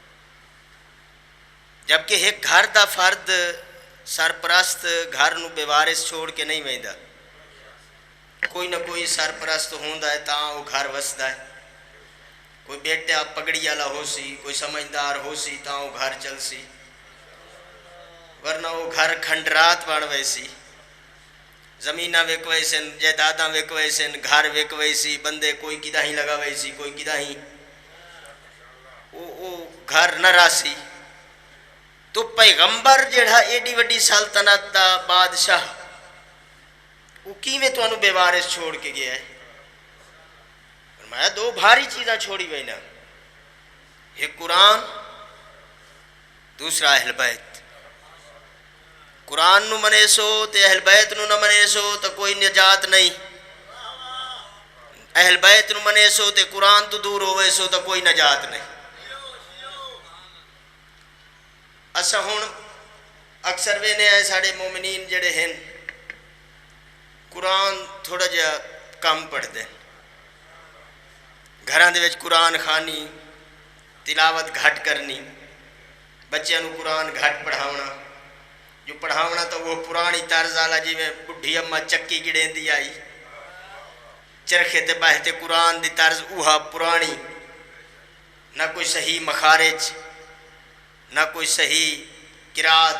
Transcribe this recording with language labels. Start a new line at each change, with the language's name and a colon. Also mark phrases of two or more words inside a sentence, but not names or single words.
Saraiki: جبکہ ایک گھر دا فرد سرپرست گھر نو بے وارث چھوڑ کے نہیں ویندہ. کوئی نہ کوئی سرپرست ہوندہ ہے تاں وہ گھر وسدا ہے. کوئی بیٹا پگڑی والا ہو سی کوئی سمجھدار ہو سی تاں وہ گھر چل سی ورنہ وہ گھر کھنڈرات بن ویسی. زمینہ وک ویسن جائیداداں وک ویسن گھر وک ویسی بندے کوئی کدہ ہی لگا ویسی کوئی کدہ ہی وہ گھر نہ راسی. تو پیغمبر جڑا ایڈی وڈی سلطنت دا بادشاہ وہ کیویں تانوں بے وارث چھوڑ کے گیا ہے. فرمایا دو بھاری چیزاں چھوڑی وینا ایک قرآن دوسرا اہل بیت. قرآن نو منے سو تے اہل بیت نو نہ منے سو تو کوئی نجات نہیں. اہل بیت نو منے سو تے قرآن تو دور ہوئے سو تو کوئی نجات نہیں. اسا ہن اکثر وینے آئے ساڑے مومنین جڑے ہیں قرآن تھوڑا جا کم پڑھ دیں, گھران دے وچ قرآن خانی تلاوت گھٹ کرنی, بچیاں نو قرآن گھٹ پڑھاونا, جو پڑھاونا تو وہ پرانی طرز والا جی میں بڈھی اماں چکی گڑین دی آئی چرخے تے بہتے قرآن دی طرز اوہا پرانی, نہ کوئی صحیح مخارج نہ کوئی صحیح قرات.